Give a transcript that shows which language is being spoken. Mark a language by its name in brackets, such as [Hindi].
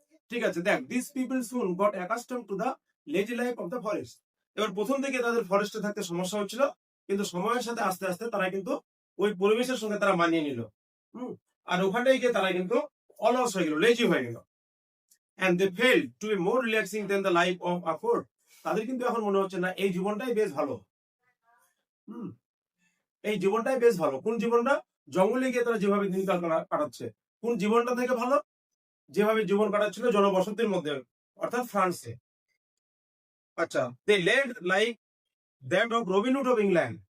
[Bangla] ঠিক আছে, দেখ [English] This people soon got accustom to the lazy life of the forest. [Bangla] এবার প্রথম থেকে তাদের ফরেস্টে থাকতে সমস্যা হচ্ছিল, কিন্তু সময়ের সাথে আস্তে আস্তে তারা কিন্তু ওই পরিবেশের সঙ্গে তারা মানিয়ে নিল। আর ওখানটাই গিয়ে তারা কিন্তু অলস হয়ে গেল, লেজি হয়ে গেল। [English] and they felt to be more relaxing than the life of a fort. [Bangla] তাদের কিন্তু এখন মনে হচ্ছে না এই জীবনটাই বেশ ভালো। এই জীবনটাই বেশ ভালো। কোন জীবনটা? জঙ্গলে গিয়ে তারা যেভাবে দিনকাল কাটাচ্ছে। কোন জীবনটা থেকে ভালো? যেভাবে জীবন কাটাচ্ছিল জনবসতির মধ্যে, অর্থাৎ ফ্রান্সে। আচ্ছা, [English] They led like that of Robin Hood of England.